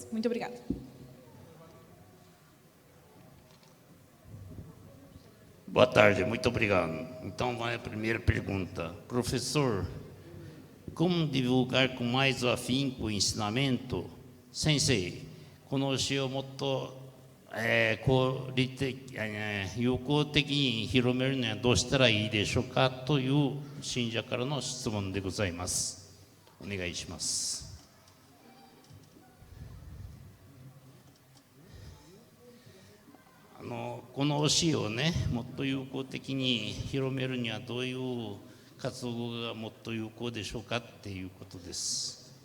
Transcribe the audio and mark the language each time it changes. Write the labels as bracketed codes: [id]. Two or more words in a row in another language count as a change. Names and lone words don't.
[pt] Muito obrigada. Boa tarde, muito obrigado. Então, vai a primeira pergunta. Professor, como divulgar com mais afinco o ensinamento? [ja] Sensei, この教えをもっと有効的に広めるにはどうしたらいいでしょうかという信者からの質問でございます。お願いします。この教えをね、もっと有効的に広めるにはどういう活動がもっと有効でしょうかっていうことです。